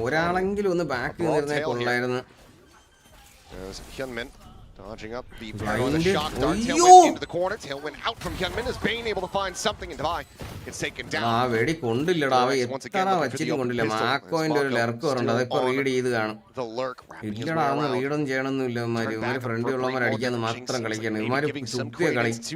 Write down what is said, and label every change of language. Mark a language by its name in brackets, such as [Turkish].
[Malayalam] ഒരാളെങ്കിലും ഒന്ന് ബാക്ക് നിന്നിരുന്നേ കൊള്ളായിരുന്നു. [English] Hyunmin dodging up the shock dart. Tailwind into the corner. Tailwind out from Hyunmin. Is Bane able to find something and Divide gets taken down. [Malayalam] വെടി കൊണ്ടില്ലടാ, എത്ര വെച്ചിട്ട് കൊണ്ടില്ല. മാക്കോന്റെ ഒരു ലെർക്കുണ്ട്, അതിപ്പോ read ചെയ്ത് കാണും. ഇല്ലടാ, അന്ന് റീഡൊന്നും ചെയ്യണമെന്നില്ല. ഇവര് ഫ്രണ്ട് ഉള്ളവന്മാർ അടിക്കാന്ന് മാത്രം കളിക്കണം. ഇവന്മാര് സുഖിയ കളി.